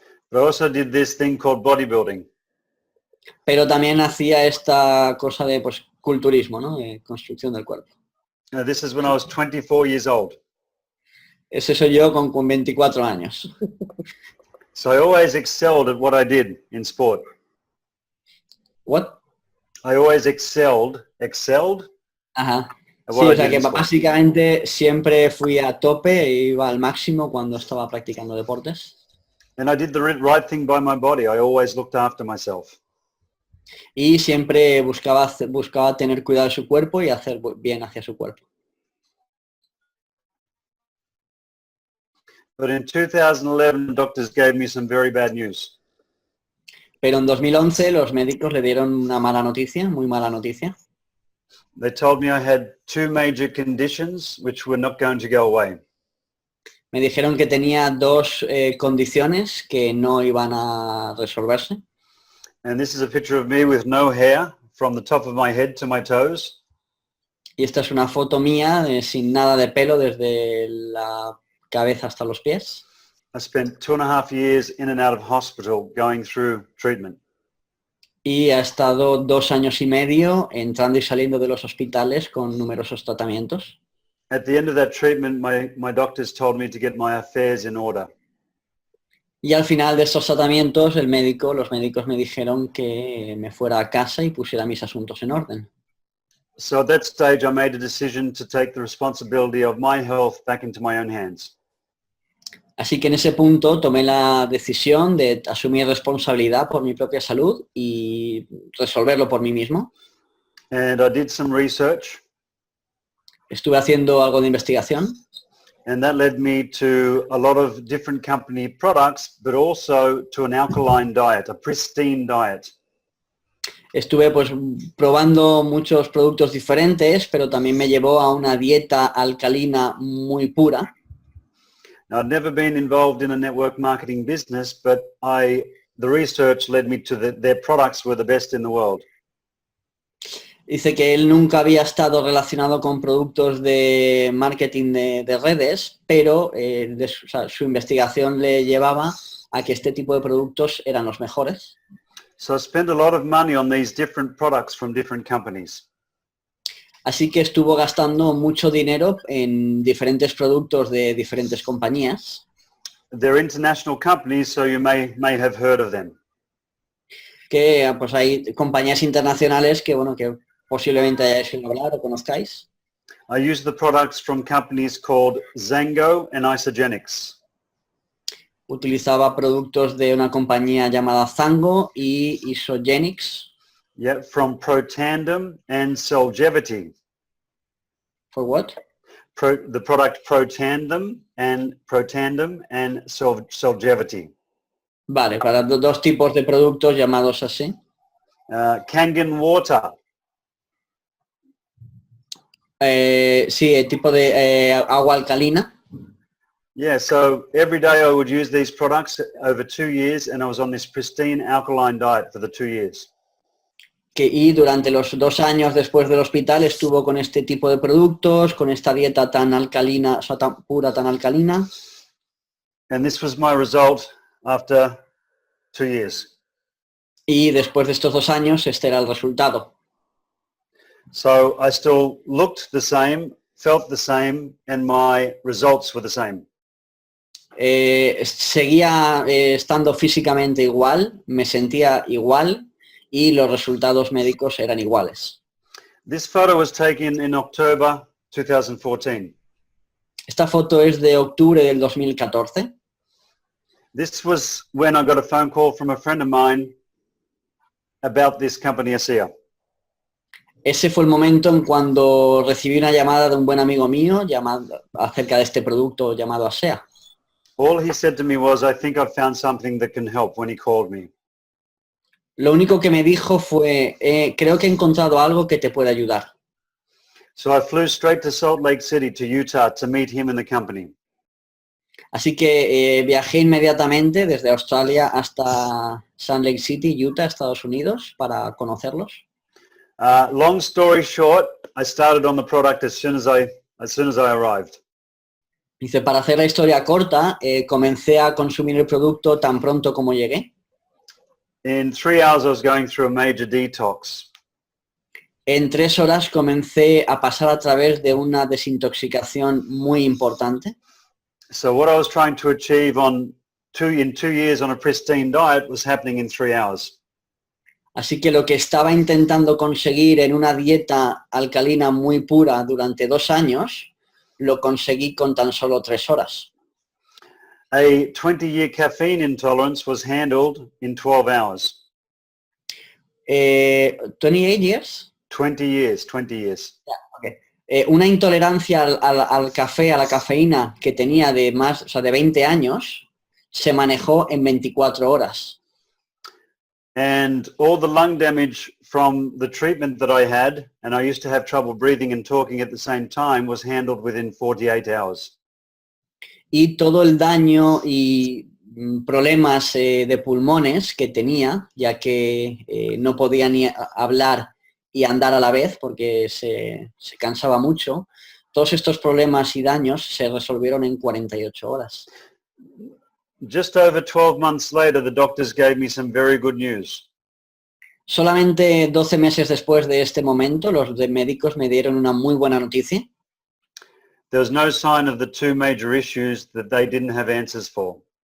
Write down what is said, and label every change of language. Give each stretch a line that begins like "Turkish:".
English: But I also did this thing called bodybuilding.
Spanish: Pero también hacía esta cosa de culturismo, ¿no? De construcción del cuerpo.
English: This is when I was 24 years old.
Spanish: Ese soy yo con 24 años.
English: So I always excelled at what I did in sport. What? I always excelled.
Spanish: Ajá.
English: at
Spanish: Sí,
English: what
Spanish: o
English: I
Spanish: sea
English: did
Spanish: que
English: in sport.
Spanish: básicamente siempre fui a tope e iba al máximo cuando estaba practicando deportes.
English: And I did the right thing by my body. I always looked after myself.
Spanish: Y siempre buscaba tener cuidado de su cuerpo y hacer bien hacia su cuerpo.
English: But in 2011, doctors gave me some very bad news.
Spanish: Pero en 2011 los médicos le dieron una mala noticia, muy mala noticia.
English: They told me I had two major conditions which were not going to go away.
Spanish: Me dijeron que tenía dos condiciones que no iban a resolverse.
English: And this is a picture of me with no hair from the top of my head to my toes.
Spanish: Y esta es una foto mía sin nada de pelo desde la cabeza hasta los pies.
English: I spent 2.5 years in and out of hospital going through treatment.
Spanish: Y ha estado 2 años y medio entrando y saliendo de los hospitales con numerosos tratamientos.
English: At the end of that treatment, my doctors told me to get my affairs in order.
Spanish: Y al final de estos tratamientos, los médicos me dijeron que me fuera a casa y pusiera mis asuntos en orden.
English: So at that stage, I made a decision to take the responsibility of my health back into my own hands.
Spanish: Así que en ese punto tomé la decisión de asumir responsabilidad por mi propia salud y resolverlo por mí mismo.
English: And I did some research,
Spanish: Estuve haciendo algo de investigación
English: and that led me to a lot of different company products, but also to an alkaline diet, a pristine diet.
Spanish: Estuve pues probando muchos productos diferentes, pero también me llevó a una dieta alcalina muy pura.
English: Now, I'd never been involved in a network marketing business, but the research led me to their products were the best in the world.
Spanish: Dice que él nunca había estado relacionado con productos de marketing de redes, pero su investigación le llevaba a que este tipo de productos eran los mejores.
English: So I spent a lot of money on these different products from different companies.
Spanish: Así que estuvo gastando mucho dinero en diferentes productos de diferentes compañías.
English: They're international companies, so you may have heard of them.
Spanish: Que pues hay compañías internacionales que posiblemente hayáis oído hablar o conozcáis.
English: I use the products from companies called Zango and Isogenics.
Spanish: Utilizaba productos de una compañía llamada Zango y Isogenics.
English: Yeah, from Protandem and Solgevity. For what? The product Protandem and Solgevity.
Spanish: Vale, para dos tipos de productos llamados así.
English: Kangen Water.
Spanish: Sí, el tipo de agua alcalina.
English: Yeah, so every day I would use these products over 2 years, and I was on this pristine alkaline diet for the 2 years.
Spanish: Y durante los 2 años después del hospital estuvo con este tipo de productos, con esta dieta tan alcalina, o sea, tan pura, tan alcalina.
English: And this was my result after 2 years.
Spanish: Y después de estos 2 años, este era el resultado.
English: So I still looked the same, felt the same, and my results were the same.
Spanish: Seguía estando físicamente igual, me sentía igual y los resultados médicos eran iguales.
English: This photo was taken in October 2014.
Spanish: Esta foto es de octubre del 2014.
English: This was when I got a phone call from a friend of mine about this company ASEA.
Spanish: Ese fue el momento en cuando recibí una llamada de un buen amigo mío acerca de este producto llamado ASEA.
English: All he said to me was, I think I've found something that can help, when he called me.
Spanish: Lo único que me dijo fue, creo que he encontrado algo que te puede ayudar.
English: So I flew straight to Salt Lake City, to Utah, to meet him and the company.
Spanish: Así que viajé inmediatamente desde Australia hasta Salt Lake City, Utah, Estados Unidos, para conocerlos.
English: Long story short, I started on the product as soon as I arrived.
Spanish: Dice, para hacer la historia corta, comencé a consumir el producto tan pronto como llegué.
English: In 3 hours, I was going through a major detox.
Spanish: En 3 horas comencé a pasar a través de una desintoxicación muy importante.
English: So what I was trying to achieve in 2 years on a pristine diet was happening in 3 hours.
Spanish: Así que lo que estaba intentando conseguir en una dieta alcalina muy pura durante 2 años, lo conseguí con tan solo 3 horas.
English: A 20-year caffeine intolerance was handled in 12 hours. 28 years? 20 years. Okay.
Spanish: Una intolerancia al café, a la cafeína que tenía de 20 años, se manejó en 24 horas.
English: And all the lung damage from the treatment that I had, and I used to have trouble breathing and talking at the same time, was handled within 48 hours.
Spanish: Y todo el daño y problemas de pulmones que tenía, ya que no podía ni hablar y andar a la vez porque se cansaba mucho, todos estos problemas y daños se resolvieron en 48 horas.
English: Just over 12 months later, the doctors gave me some very good news.
Spanish: Solamente 12 meses después de este momento, los médicos me dieron una muy buena noticia.
English: There was no sign of the 2 major issues that they didn't have answers for.